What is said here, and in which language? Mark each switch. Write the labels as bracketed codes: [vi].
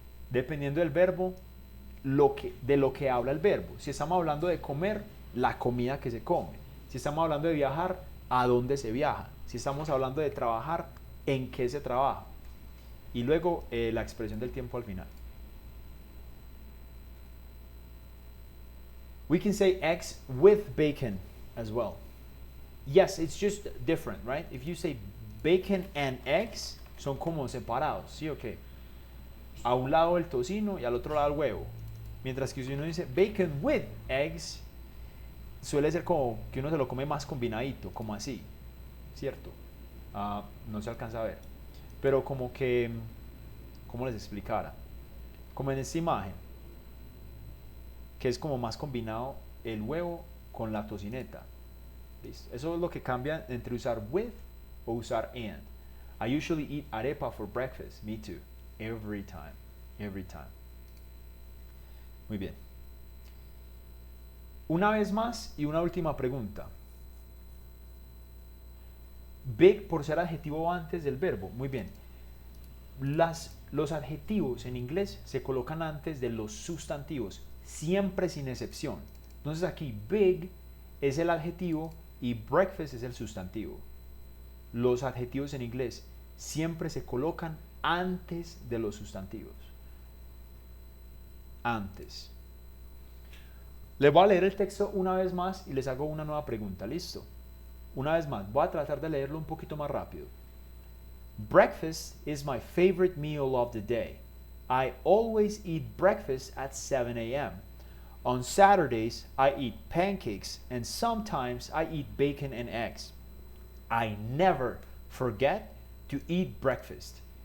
[es] Dependiendo del verbo, de lo que habla el verbo. Si estamos hablando de comer, la comida que se come. Si estamos hablando de viajar, a dónde se viaja. Si estamos hablando de trabajar, en qué se trabaja. Y luego la expresión del tiempo al final. [en] We can say eggs with bacon. as well. Yes, it's just different, right? If you say bacon and eggs, [es] son como separados, ¿sí o qué? A un lado el tocino y al otro lado el huevo. Mientras que si uno dice bacon with eggs, suele ser como que uno se lo come más combinadito, como así, ¿cierto? No se alcanza a ver. Pero como que, ¿cómo les explicara? Como en esta imagen, que es como más combinado el huevo con la tocineta. ¿Listo? Eso es lo que cambia entre usar with o usar and. [en] I usually eat arepa for breakfast. Me too. Every time. Every time. [es] Muy bien. Una vez más y una última pregunta. Big por ser adjetivo antes del verbo. Muy bien. Los adjetivos en inglés se colocan antes de los sustantivos, siempre sin excepción. Entonces aquí big es el adjetivo y breakfast es el sustantivo. Los adjetivos en inglés siempre se colocan antes de los sustantivos. Antes. Les voy a leer el texto una vez más y les hago una nueva pregunta. ¿Listo? Una vez más, voy a tratar de leerlo un poquito más rápido. [en] Breakfast is my favorite meal of the day. I always eat breakfast at 7 a.m. On Saturdays, I eat pancakes and sometimes I eat bacon and eggs. I never forget to eat breakfast.